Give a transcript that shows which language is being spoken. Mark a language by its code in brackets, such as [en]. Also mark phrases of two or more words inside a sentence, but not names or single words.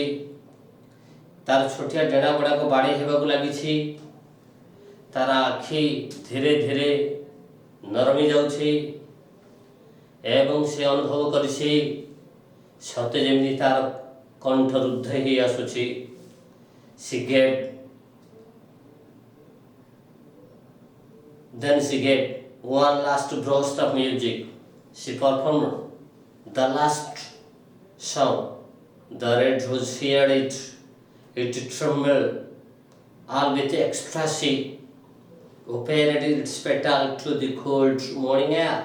[or] ତାର ଛୋଟିଆ ଡେଣା ଗୁଡ଼ାକ ବାଡ଼େଇ ହେବାକୁ ଲାଗିଛି। ତାର ଆଖି ଧୀରେ ଧୀରେ ନରମି ଯାଉଛି ଏବଂ ସେ ଅନୁଭବ କରିଛି ସତେ ଯେମିତି ତାର କଣ୍ଠ ରୁଦ୍ଧ ହୋଇ ଆସୁଛି। [en] Then she gave one last burst of music. She performed the last song. The red rose feared it. It trembled all with ecstasy, opened its petal to the cold morning air.